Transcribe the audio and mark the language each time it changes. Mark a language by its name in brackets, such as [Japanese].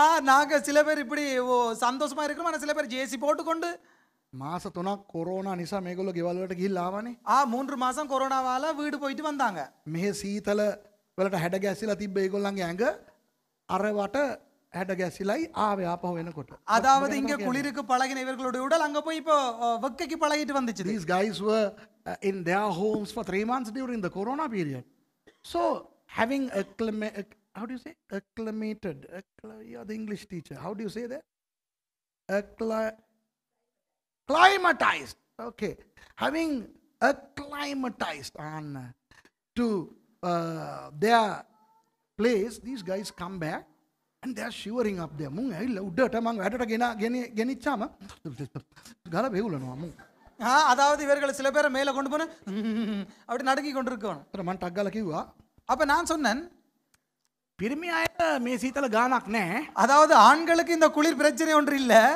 [Tamil] நாங்க சில பேர் இப்படி சந்தோஷமா இருக்கிறோம், ஆனா சில பேர் ஜேசி போட்டுக்கொண்டு [Sinhala] මාස 3ක් කොරෝනා නිසා මේගොල්ලෝ ගෙවල් වලට ගිහිල්ලා ආවනේ. [Tamil] 3 மாசம் கொரோனாவால வீடு போயிட்டு வந்தாங்க. [Sinhala] මෙහෙ සීතල වලට හැඩ ගැසිලා තිබ්බ ඒගොල්ලන්ගේ ඇඟ අරවට හැඩ ගැසිලයි ආවේ ආපහු වෙනකොට. [Tamil] அதாவது இங்க குளிருக்கு பழகின இவர்களுடைய உடல் அங்க போய் இப்போ வெக்கைக்கு பழகிட்டு வந்துச்சு. [English] These guys were in their homes for 3 months during the corona period. So having how do you say acclimated? You're the English teacher. How do you say that? Climatized. Okay. Having acclimatized on to their place, these guys come back and they are shivering up there. [Sinhala] මුන් ඇවිල්ලා උඩට මං වැඩට ගෙනිච්චාම ගල බෙවුලනවා මුන්. [Tamil] அதாவது இவர்கள் சில பேரை மேல கொண்டு போன அப்படி நடுங்கி கொண்டிருக்கணும். [Sinhala] මං ටක් ගාලා කිව්වා. [Tamil] அப்ப நான் சொன்னேன், [Sinhala] පිරිමි අයට මේ සීතල ගානක් නැහැ. [Tamil] அதாவது ஆண்களுக்கு இந்த குளிர் பிரச்சனை ஒன்று இல்ல.